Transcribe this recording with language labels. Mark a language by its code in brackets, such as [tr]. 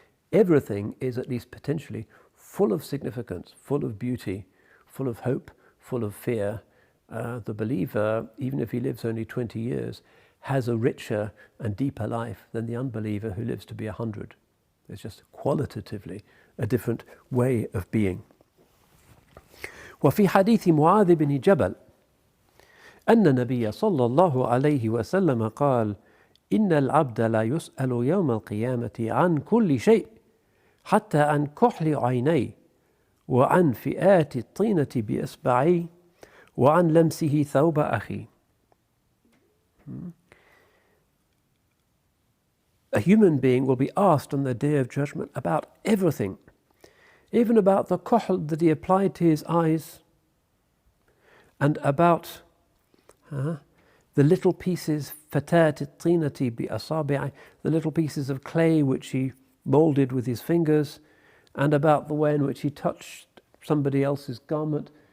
[en] Everything is, at least potentially, full of significance, full of beauty, full of hope, full of fear. The believer, even if he lives only 20 years, has a richer and deeper life than the unbeliever who lives to be 100. It's just qualitatively a different way of being. [ar] وفي حديث معاذ بن جبل أن النبي صلى الله عليه وسلم قال إن العبد لا يسأل يوم القيامة عن كل شيء حتى عن كحل عينيه وعن فئات الطينة بإصبعيه وعن لمسه ثوب أخيه. [en] A human being will be asked on the Day of Judgment about everything, even about the kohl that he applied to his eyes, and about the little pieces, [ar] fatat at-tinati bi asabi'i, [en] the little pieces of clay which he molded with his fingers, and about the way in which he touched somebody else's garment.